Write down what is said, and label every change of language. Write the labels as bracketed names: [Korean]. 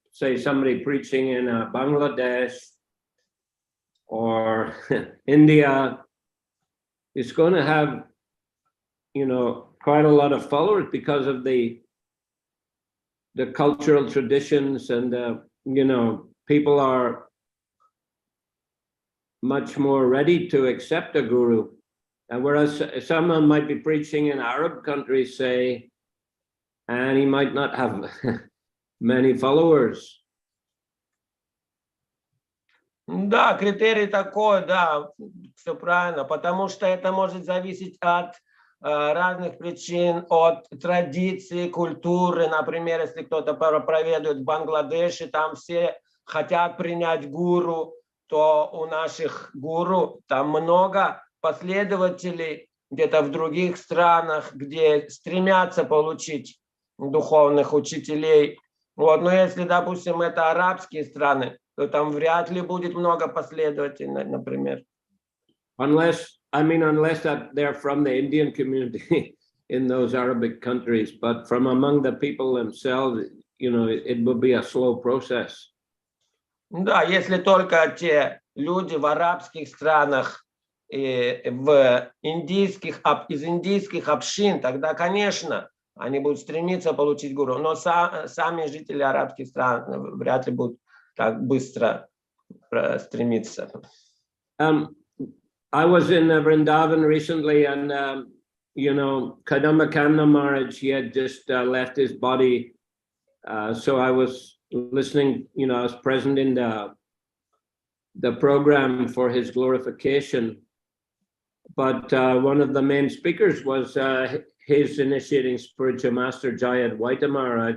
[English] Say somebody preaching in Bangladesh or India is going to have, you know, quite a lot of followers because of the cultural traditions, and you know, people are much more ready to accept a guru. And whereas someone might be preaching in Arab countries, say, and he might not have many followers. [Russian] Да, критерий такой, да, все правильно, потому что это может зависеть от разных причин, от традиции, культуры. Например, если кто-то проповедует в Бангладеше, там все хотят принять гуру, то у наших гуру там много последователей где-то в других странах, где стремятся получить духовных учителей. Вот. Но если, допустим, это арабские страны, то там вряд ли будет много последователей, например. Unless that they're from the Indian community in those Arabic countries, but from among the people themselves, you know, it will be a slow process. Да, если только те люди в арабских странах, из индийских общин, тогда, конечно, они будут стремиться получить гуру. Но сами жители арабских стран вряд ли будут так быстро стремиться. [English] I was in Vrindavan recently, and you know, Kadambakanda Maharaj, he had just left his body, so I was listening, you know, I was present in the program for his glorification, but one of the main speakers was his initiating spiritual master Jayadvaita Maharaj.